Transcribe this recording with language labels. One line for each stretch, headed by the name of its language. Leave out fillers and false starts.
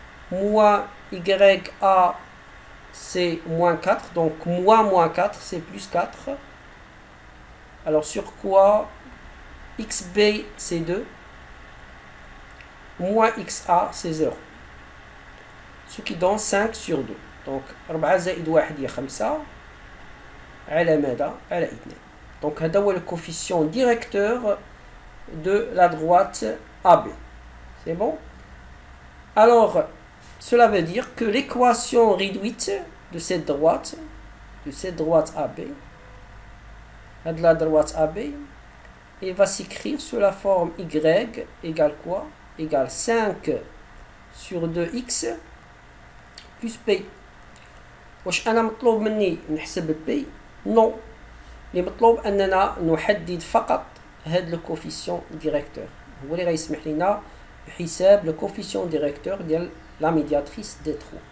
French: Moins YA c'est moins 4. Donc, moins 4 c'est plus 4. Alors, sur quoi? XB c'est 2, moins XA c'est 0, ce qui donne 5 sur 2.
Arabic: Donc 4 زائد 1 هي 5 على ماذا؟ على 2.
French: Donc
Arabic: هذا هو
French: le coefficient directeur de la droite AB. C'est bon? Alors cela veut dire que l'équation réduite de cette droite AB, de la droite AB, il va s'écrire sous la forme Y égale quoi? Égale 5 sur 2x plus P.
Arabic: واش أنا مطلوب مني نحسب P؟ Non. اللي مطلوب أننا نحدد فقط هذا le coefficient directeur. هو اللي غيسمح لنا بحساب le coefficient directeur ديال la médiatrice D3.